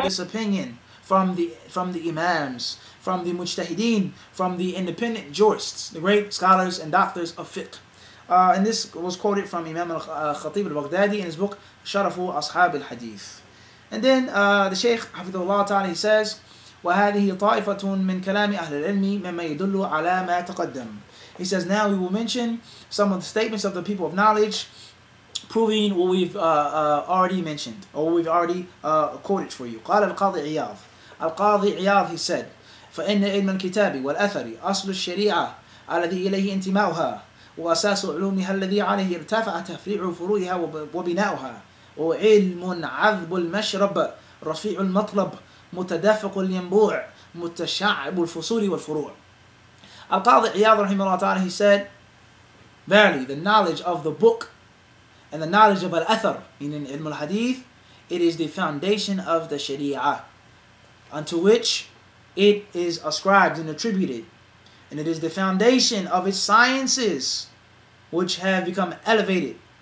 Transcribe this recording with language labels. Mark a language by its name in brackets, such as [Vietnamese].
[English] This opinion from the imams, from the mujtahideen, from the independent jurists, the great scholars and doctors of fiqh. And this was quoted from Imam al-Khatib al-Baghdadi in his book Sharafu Ashab al-Hadith. And then the Shaykh Hafidhullah Ta'ala, he says, [Arabic] وَهَذِهِ طَائِفَةٌ مِنْ كَلَامِ أَهْلِ الْعِلْمِ مِمَّا يَدُلُّ عَلَى مَا تَقَدَّمَ. [English] He says, now we will mention some of the statements of the people of knowledge proving what we've already mentioned, or what we've already quoted for you. [Arabic] قال القاضي عياض. القاضي عياض, [English] he said, [Arabic] فإن علم الكتاب والأثر أصل الشريعة الذي إليه انتماؤها وأساس علومها الذي عليه ارتفع تفريع فروعها وبناؤها وعلم عذب المشرب رفيع المطلب متدافق الينبوع متشعب الفصول والفروع. [English] القاضي عياض [Arabic] رحمه الله تعالى, [English] he said, verily the knowledge of the book and the knowledge of al-athar, meaning ilm al-hadith, it is the foundation of the sharia, unto which it is ascribed and attributed, and it is the foundation of its sciences, which have become elevated.